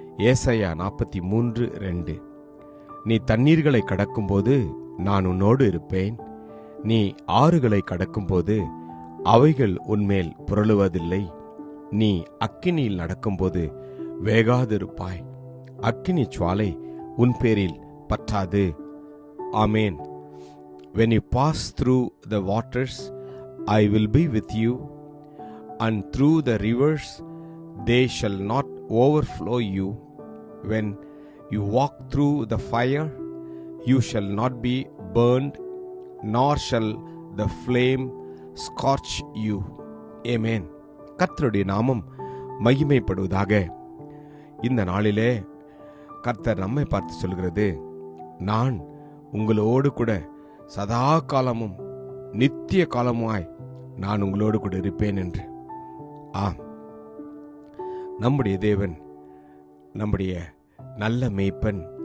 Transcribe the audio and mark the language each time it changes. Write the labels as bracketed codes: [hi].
[ta] ஏசாயா 43:2. நீ தண்ணீர்களை கடக்கும்போது நான் உன்னோடு இருப்பேன், நீ ஆறுகளை கடக்கும்போது அவைகள் உன்மேல் புரளுவதில்லை, நீ அக்கினியில் நடக்கும்போது வேகாதிருப்பாய், அக்கினி ஜுவாலை உன் பேரில் பற்றாது. ஆமேன். [en] When you pass through the waters, I will be with you, and through the rivers, they shall not overflow you. When you walk through the fire, you shall not be burned, nor shall the flame scorch you. [ta] Amen. கர்த்தருடைய நாமம் மகிமைப்படுவதாக. இந்த நாளிலே கர்த்தர் நம்மை பார்த்து சொல்கிறது, நான் உங்களோடு கூட சதா காலமும் நித்திய காலமாய் நான் உங்களோடு கூட இருப்பேன் என்று. ஆம், நம்முடைய தேவன், நம்முடைய நல்ல மேய்ப்பன்.